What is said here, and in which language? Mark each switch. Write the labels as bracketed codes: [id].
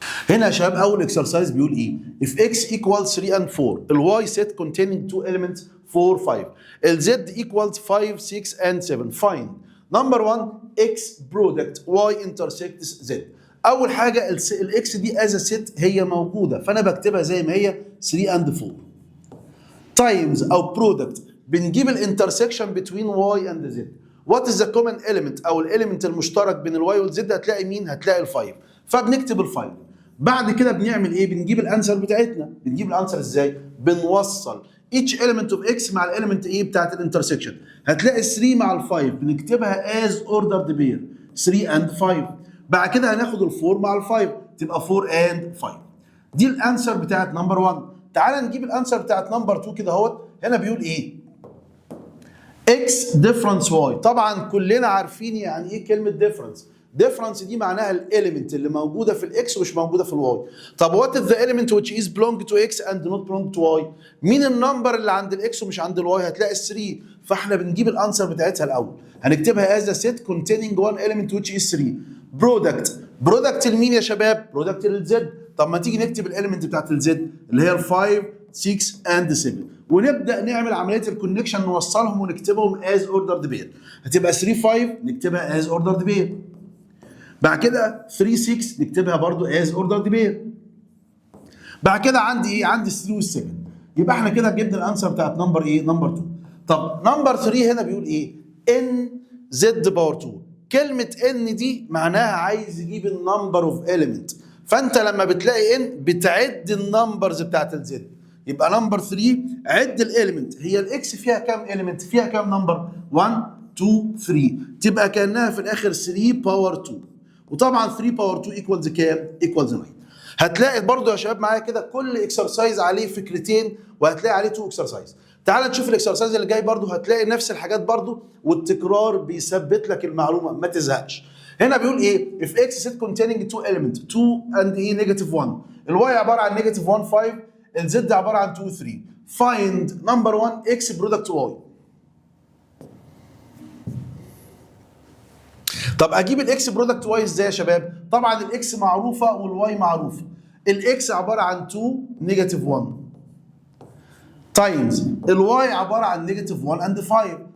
[ar] هنا يا شباب اول اكسرسايز بيقول ايه؟ [en] if x equals 3 and 4 الواي set containing two elements 4 5 الz equals 5 6 and 7 find number 1 x product y intersects z. [ar] اول حاجه الاكس دي as a set هي موجوده، فانا بكتبها زي ما هي 3 and 4 times او product بنجيب الانترسكشن between y and z. [en] what is the common element [ar] او الاليمنت المشترك بين الواي والزد؟ هتلاقي مين؟ هتلاقي الفايف، فبنكتب الفايف. بعد كده بنعمل ايه؟ بنجيب الانسر بتاعتنا. بنجيب الانسر ازاي؟ بنوصل each element of x مع الاليمنت ايه بتاعت الانترسكشن. هتلاقي 3 مع ال5 بنكتبها as ordered pair 3 and 5. بعد كده هناخد ال4 مع ال5 تبقى 4 and 5. دي الانسر بتاعت نمبر 1. تعال نجيب الانسر بتاعت نمبر 2 كده اهوت. هنا بيقول ايه؟ x difference y. طبعا كلنا عارفين يعني ايه كلمه difference. difference دي معناها الاليمنت اللي موجوده في الاكس ومش موجوده في الواي. طب [en] what is the element which is belong to x and not belong to y؟ [ar] مين النمبر اللي عند الاكس ومش عند الواي؟ هتلاقي 3. فاحنا بنجيب الانسر بتاعتها الاول، هنكتبها [en] as a set containing one element which is 3. [ar] product لمين يا شباب؟ product للزد. طب ما تيجي نكتب الاليمنت بتاعت الزد اللي هي ال 5 6 and 7 ونبدا نعمل عمليه الكونكشن، نوصلهم ونكتبهم as ordered pair. هتبقى 3 5 نكتبها as ordered pair. بعد كده 3 6 نكتبها برضو as ordered pair. بعد كده عندي ايه؟ عندي 3 وال 7. يبقى احنا كده جبنا الانسر بتاعت نمبر ايه؟ نمبر 2. طب نمبر 3 هنا بيقول ايه؟ ان زد باور 2. كلمه ان دي معناها عايز يجيب النمبر اوف اليمنت، فانت لما بتلاقي ان بتعد النمبرز بتاعت الزد. يبقى نمبر 3 عد الاليمنت. هي الاكس فيها كام اليمنت؟ فيها كام نمبر؟ 1 2 3. تبقى كانها في الاخر 3 باور 2. وطبعا 3 باور 2 ايكوالز كام؟ ايكوالز 9. هتلاقي برضو يا شباب معايا كده كل اكسرسايز عليه فكرتين وهتلاقي عليه 2 اكسرسايز. تعال نشوف الاكسرسايز اللي جاي برضو، هتلاقي نفس الحاجات برضو، والتكرار بيثبت لك المعلومه ما تزهقش. [en] هنا بيقول ايه؟ if x set containing two element 2 and ايه نيجاتيف 1. [ar] الواي عباره عن نيجاتيف 1 5، الزد عباره عن 2 3. [en] find number 1 x product y. [ar] طب اجيب الاكس برودكت واي ازاي يا شباب؟ طبعا الاكس معروفه والواي معروفه. الاكس عباره عن 2 نيجاتيف 1 تايمز الواي عباره عن نيجاتيف 1 اند 5.